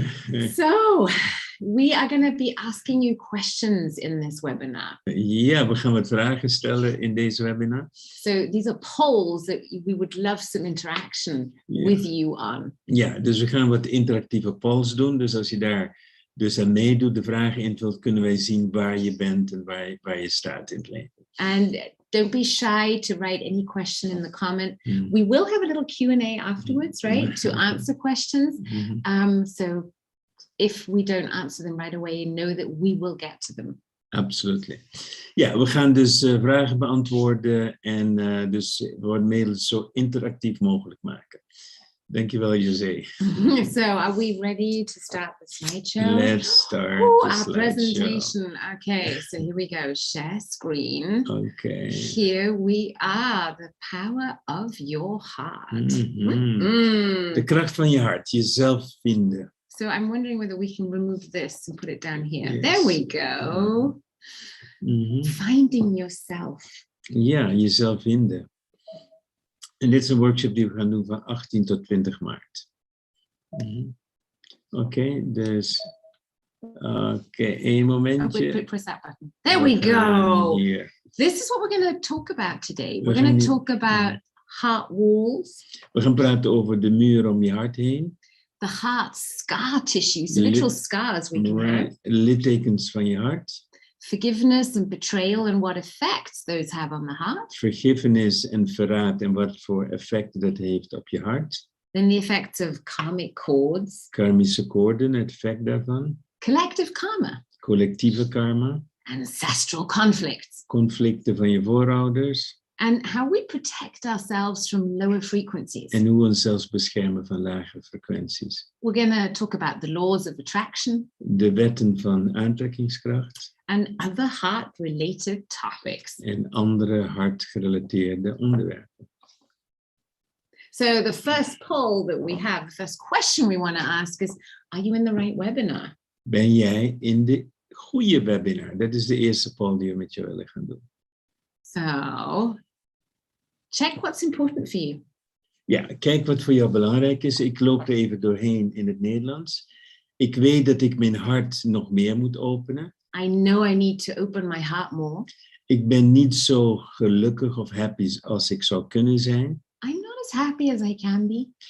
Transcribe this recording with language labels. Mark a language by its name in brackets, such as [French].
[English] So, we are going to be asking you questions in this webinar. [Dutch] Ja, we gaan wat vragen stellen in deze webinar. [English] So these are polls that we would love some interaction with you on. [Dutch] Ja, dus we gaan wat interactieve polls doen. Dus als je daar dus aan meedoet, de vragen invult, kunnen wij zien waar je bent en waar je staat in het leven. [English] And don't be shy to write any question in the comment. We will have a little Q&A afterwards, right? To answer questions. So if we don't answer them right away, know that we will get to them. Absolutely. [Dutch] Ja, we gaan dus vragen beantwoorden en dus we worden middels zo interactief mogelijk maken. Dankjewel, José. [English] So, are we ready to start the slideshow? Let's start our presentation. Okay, so here we go. Share screen. Okay. Here we are. The power of your heart. [Dutch] De kracht van je hart, jezelf vinden. [English] So I'm wondering whether we can remove this and put it down here. Yes. There we go. Finding yourself. [Dutch] Ja, jezelf vinden. En dit is een workshop die we gaan doen van 18 tot 20 maart. Oké, dus... Oké, één momentje. [English] Press that button. There we go. Here. This is what we're going to talk about today. We're going to talk about heart walls. [Dutch] We gaan praten over de muur om je hart heen. [English] The heart scar tissue, so literal scars we can have. [Dutch] Littekens van je hart. [English] Forgiveness and betrayal and what effects those have on the heart. [Dutch] Vergiffenis en verraad en wat voor effect dat heeft op je hart. [English] Then the effects of karmic cords. [Dutch] Karmische koorden, het effect daarvan. [English] Collective karma. [Dutch] Collectieve karma. [English] Ancestral conflicts. [Dutch] Conflicten van je voorouders. [English] And how we protect ourselves from lower frequencies. [Dutch] En hoe we onszelf beschermen van lage frequenties. [English] We're going to talk about the laws of attraction. [Dutch] De wetten van aantrekkingskracht. [English] And other heart-related topics. [Dutch] En andere hartgerelateerde onderwerpen. [English] So the first poll that we have, the first question we want to ask is, are you in the right webinar? [Dutch] Ben jij in de goede webinar? Dat is de eerste poll die we met je willen gaan doen. [English] So, check what's important for you. [Dutch] Ja, kijk wat voor jou belangrijk is. Ik loop er even doorheen in het Nederlands. Ik weet dat ik mijn hart nog meer moet openen. [English] I know I need to open my heart more. [Dutch] Ik ben niet zo gelukkig of happy als ik zou kunnen zijn. [English] I'm not as happy as I can be.